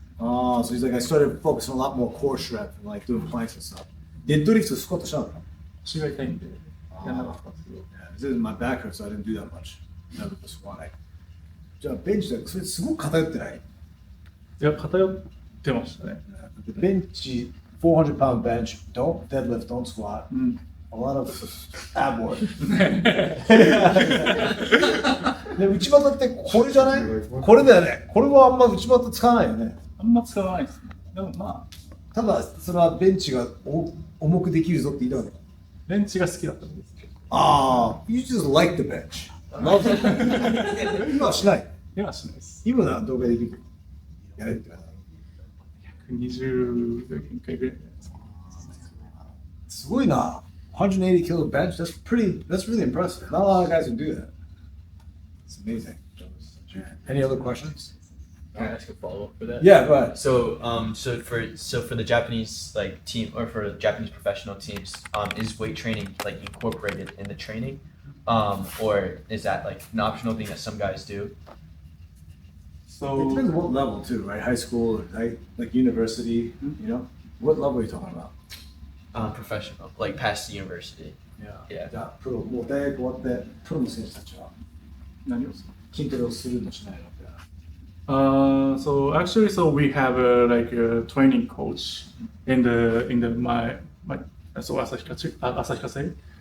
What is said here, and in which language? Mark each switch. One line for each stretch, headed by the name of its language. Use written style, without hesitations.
English: Oh, so he's like, I started focusing a lot more core strength and like doing planks and stuff.
Japanese: デッドリフトスクワットしなかったの？腰が痛いんでやんなかったんですけど。
English: Yeah, this is my back hurts, so I didn't do that much. Never the squat.
Japanese: じゃあベンチでそれすごく偏ってない？いや偏ってましたね。
English: The bench, 400 pound bench, don't deadlift, don't squat.
Japanese: うん。
English: A lot of ab work.
Japanese: で内股ってこれじゃない？これだよね。これはあんま内股使わないよね。あんま使わないですね。でもまあただそれはベンチが重くできるぞって言いたわけ。ベンチが好きだったんですけど。
English: ああ、you just like the bench. Love it.
Japanese: 今はしない。今はしないです。今なら動画できる。やれって言わない。 120が限界ぐらいじゃないですか。すごいな。
English: 180 kilo bench. That's really impressive. Not a lot of guys can do that. It's amazing. Any other questions? Can I ask a follow up for that? Yeah, go ahead. So, so for the Japanese like team or for Japanese professional teams, is weight training like incorporated in the training, or is that like an optional thing that some guys do? It So depends on what level too, right? High school, or like university, you know? What level are you talking about? Professional, like past the university. Yeah. Yeah.
Japanese: じゃあプロ、もう大学終わって、プロの選手たちは何をする筋トレをするのしないのって。
English: So actually, so we have like a training coach in my so Asahikase.